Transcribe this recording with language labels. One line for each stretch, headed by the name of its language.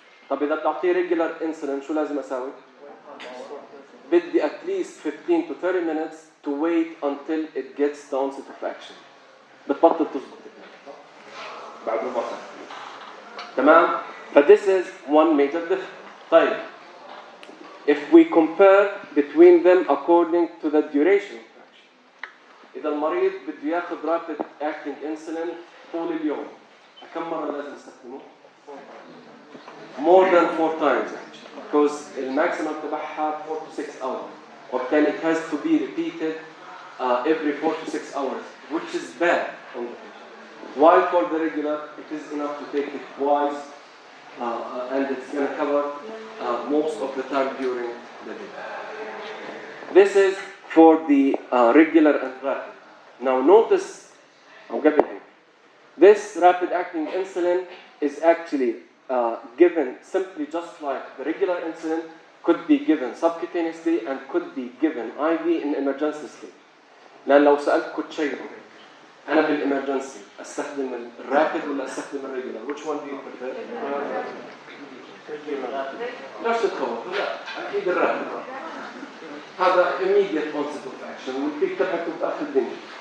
Arabic: طب إذا بتعطيه
English: regular insulin
Arabic: شو لازم أسوي؟ بدي
English: at least 15 to 30 minutes to wait until it gets the onset of action.
Arabic: بتبطل تظبط بعد ربع ساعة. تمام؟
English: But this is one major difference.
Arabic: طيب.
English: If we compare between them according to the duration of action.
Arabic: إذا المريض بده ياخذ rapid acting insulin طول اليوم. كم مرة لازم نستخدمه؟
English: More than 4 times actually. Because the maximum تبعها 4 to 6 hours. وبالتالي it has to be repeated every 4 to 6 hours, which is bad on the patient. While for the regular, it is enough to take it twice, and it's going to cover most of the time during the day. This is for the regular and rapid. Now notice, this rapid-acting insulin is actually given simply just like the regular insulin, could be given subcutaneously and could be given IV in emergency state.
Arabic: لأن لو سألتكم تشيروا أنا بالإمرجنسي أستخدم الرابد ولا أستخدم الريجولار؟
English: Which one do you prefer?
Arabic: ليش تتخوف؟ لا أكيد الرابد. هذا
English: immediate onset of action
Arabic: والبيك تبعته بآخر الدنيا.